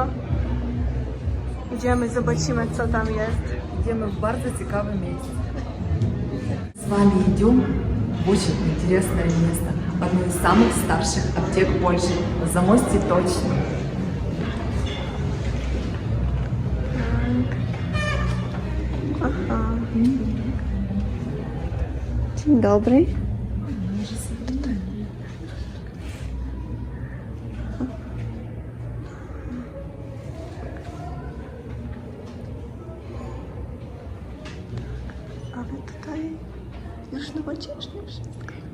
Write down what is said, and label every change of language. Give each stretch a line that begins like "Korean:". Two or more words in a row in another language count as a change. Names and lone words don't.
Polish: Idziemy, zobaczymy, co tam jest.
Russian: Где мы в
Polish: bardzo ciekawym miejscu.
Russian: С вами идем в очень интересное место. Одно из самых старших аптек Польши. На Замосте точно. Aha.
Polish: Dzień dobry. Ale tutaj już nowocześnie wszystko.